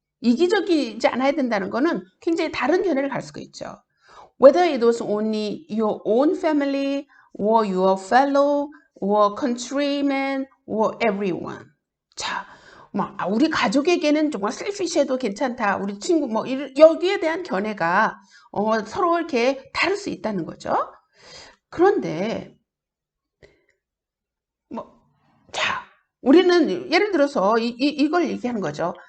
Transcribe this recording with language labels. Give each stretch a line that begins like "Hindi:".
Korean: 이기적이지 않아야 된다는 거는 굉장히 다른 견해를 갈 수가 있죠.
English: Whether it was only your own family or your fellow, or countryman, or everyone.
Korean: 자, 막 우리 가족에게는 정말 셀피시해도 괜찮다. 우리 친구 뭐 여기에 대한 견해가 서로 이렇게 다를 수 있다는 거죠. 그런데 자, 우리는 예를 들어서 이걸 얘기하는 거죠.